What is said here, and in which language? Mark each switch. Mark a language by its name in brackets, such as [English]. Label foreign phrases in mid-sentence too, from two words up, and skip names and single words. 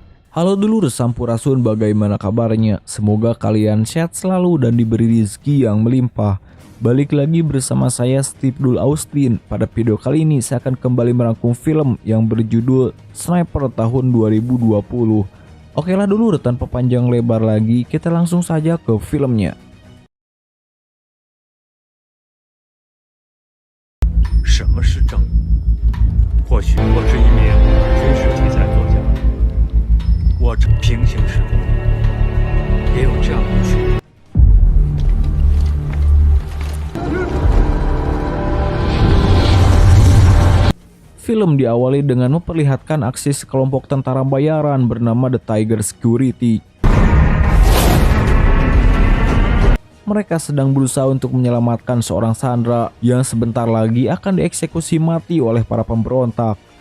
[Indonesian] Halo dulur Sampurasun, bagaimana kabarnya? Semoga kalian sehat selalu dan diberi rezeki yang melimpah. Balik lagi bersama saya Steve Dul Austin. Pada video kali ini saya akan kembali merangkum film yang berjudul Sniper tahun 2020. Oke lah dulur, tanpa panjang lebar lagi, kita langsung saja ke filmnya. [Chinese] 什么是正义？或许我是一名军事题材作家，我平行时空也有这样的需要。 [Indonesian] Film diawali dengan memperlihatkan aksi sekelompok tentara bayaran bernama The Tiger Security. Mereka sedang berusaha untuk menyelamatkan seorang sandera yang sebentar lagi akan dieksekusi mati oleh para pemberontak.